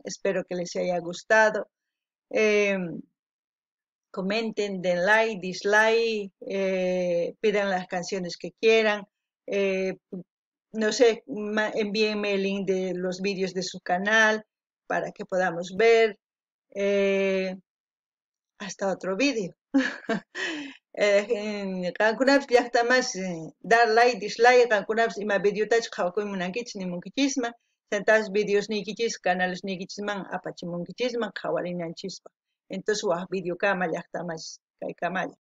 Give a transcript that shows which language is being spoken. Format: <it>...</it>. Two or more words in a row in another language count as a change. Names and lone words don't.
<es>Espero que les haya gustado. Comenten, den like, dislike, pidan las canciones que quieran, no sé, envíenme el link de los vídeos de su canal para que podamos ver. Hasta otro vídeo.</es> <qu>Qankunapas llaqtamas</qu> <es>dar like, dislike,</es> <qu>qankunapas ima videotachu qhawakuymunankichis nimunkichisman, chaytapas videosnikichis, canalesnikichisman apachimunkichisman qhawarinanchispa. Entonces waq videokama llaqtamas kaykamalla.</qu>